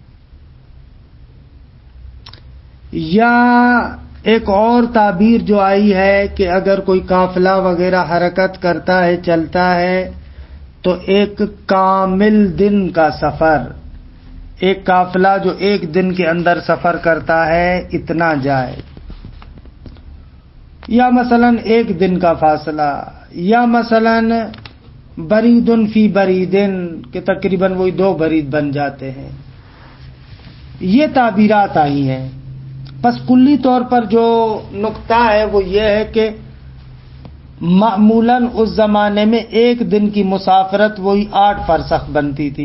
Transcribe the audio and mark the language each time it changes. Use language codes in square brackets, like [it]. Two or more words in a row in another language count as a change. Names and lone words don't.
[ur] یا ایک اور تعبیر جو آئی ہے کہ اگر کوئی قافلہ وغیرہ حرکت کرتا ہے، چلتا ہے، تو ایک کامل دن کا سفر، ایک قافلہ جو ایک دن کے اندر سفر کرتا ہے اتنا جائے، یا مثلا 1 دن کا فاصلہ، یا مثلا [ar] بریدن فی بریدن [ur] کہ تقریباً وہی 2 برید بن جاتے ہیں۔ یہ تعبیرات آئی ہیں۔ بس کلی طور پر جو نقطہ ہے وہ یہ ہے کہ معمولاً اس زمانے میں 1 دن کی مسافرت وہی 8 فرسخ بنتی تھی۔